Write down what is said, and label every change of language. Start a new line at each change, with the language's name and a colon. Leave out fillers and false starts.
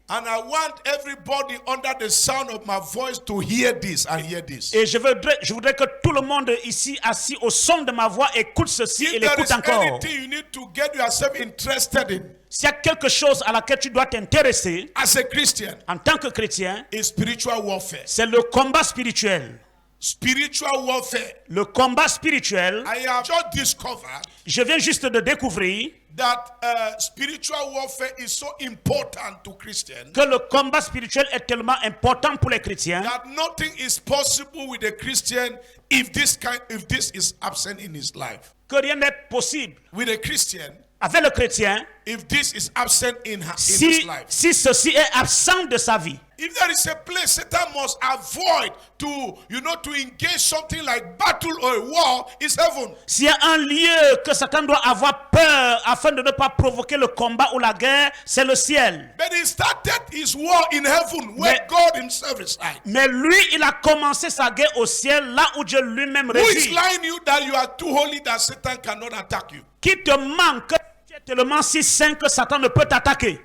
English: And I want everybody under the sound of my voice to hear this and hear this.
French: Et je voudrais que tout le monde ici assis au son de ma voix écoute ceci et
English: If there
French: l'écoute
English: is
French: encore.
English: anything you need to get yourself interested in
French: S'il y a quelque chose à laquelle tu dois t'intéresser
English: as a Christian,
French: en tant que chrétien,
English: is spiritual warfare.
French: c'est le combat spirituel.
English: Spiritual warfare.
French: Le combat spirituel,
English: I have just discovered
French: je viens juste de découvrir
English: that spiritual warfare is so important to Christians
French: que le combat spirituel est tellement important pour les chrétiens
English: that nothing is possible with a Christian if this is absent in his life.
French: que rien n'est possible
English: With a Christian,
French: avec le chrétien
English: if this is absent in his life.
French: si ceci est absent de sa vie.
English: If there is a place Satan must avoid to engage something like battle or a war, is heaven.
French: S'il y a un lieu que Satan doit avoir peur afin de ne pas provoquer le combat ou la guerre, c'est le ciel.
English: But he started his war in heaven where God himself resides.
French: Mais lui, il a commencé sa guerre au ciel, là où Dieu lui-même
English: Who is
French: réside.
English: lying you that you are too holy that Satan cannot attack you?
French: Qui te manque, tu es tellement si saint que Satan ne peut t'attaquer.